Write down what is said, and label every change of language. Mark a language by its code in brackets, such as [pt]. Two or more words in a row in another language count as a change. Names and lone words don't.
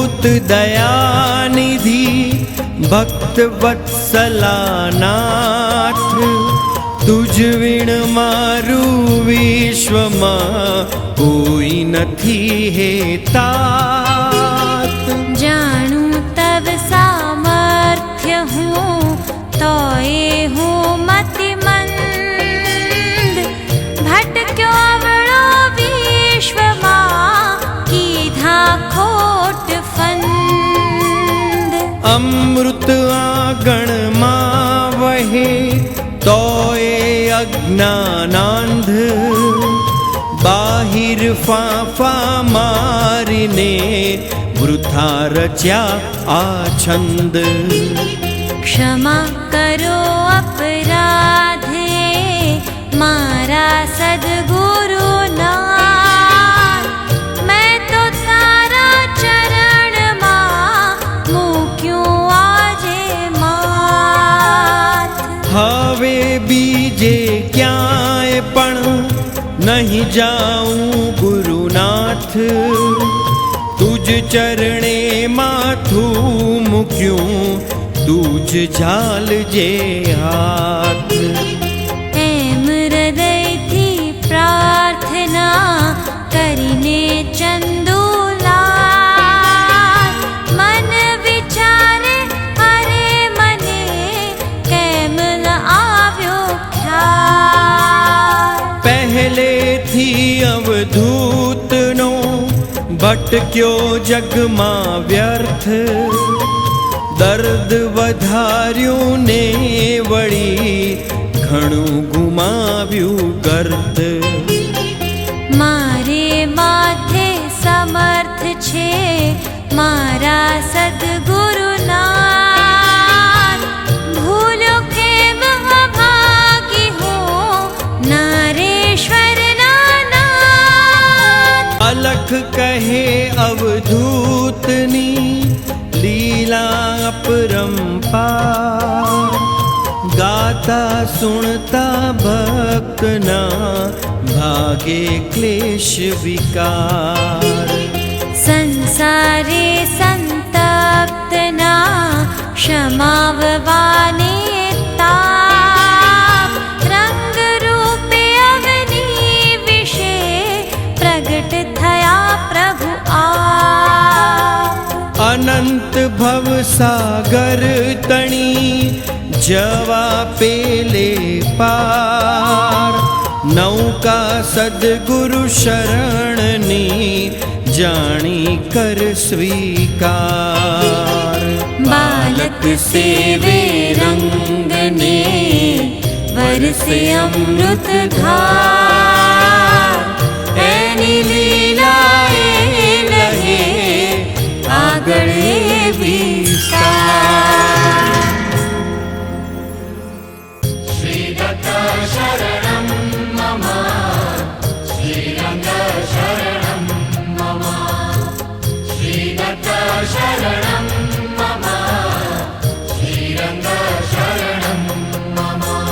[gu] દયાનિધિ ભક્ત વત્સલનાથ તુજ વિણ મારું વિશ્વમાં કોઈ નથી હે તાત। જાણું તવ સામર્થ્ય હું તોયે હું મતિમંદ ભટક્યો અવળો વિશ્વમાં કીધા ખોટ ફંદ। અમૃત આંગણ માં વહે તોયે અજ્ઞાનાંધ બહાર ફાંફાં મારીને વૃથા રચ્યા આછંદ। ક્ષમા કરો અપરાધે મારા સદ્ગુરુ નાથ મેં તો તારા ચરણ માં મૂક્યું આજે માથ। હવે બીજે ક્યાંય પણ નહીં જાઉં ગુરુનાથ તુજ ચરણે માથું મૂક્યું તુજ ઝાલ જે હાથ। એમ હૃદય થી પ્રાર્થના કરીને ચંદુલાલ મન વિચારે અરે મને કેમ ન આવ્યો ખ્યાલ। પહેલે થી અવધૂત નો ભટક્યો જગ માં વ્યર્થ દર્દ વધાર્યું ને વળી ઘણું ગુમાવ્યું ગર્ત। મારે માથે સમર્થ છે મારા સદ્ગુરુનાથ ભૂલો કેમ અભાગી હો નારેશ્વર નાથ। અલખ કહે અવધૂતની લીલા અપરંપાર ગાતા સુણતા ભક્તના ભાગે ક્લેશ વિકાર। સંસારે સંતપ્તના શમાવવાને તાપ રંગ રૂપે અગ્નિ વિષે પ્રગટ થયા પ્રભુ આપ। અનંત ભવ સાગર તણી જવા પેલે પાર નૌકા સદ્ગુરુ શરણની જાણી કર સ્વીકાર। બાળક સેવે રંગને વરસે અમૃત ધાર એની લીલા એ લહે આગળે વિસ્તાર। [sa] श्रीदत्त शरणं मम श्रीरंग शरणं मम श्रीदत्त शरणं मम श्रीरंग शरणं मम।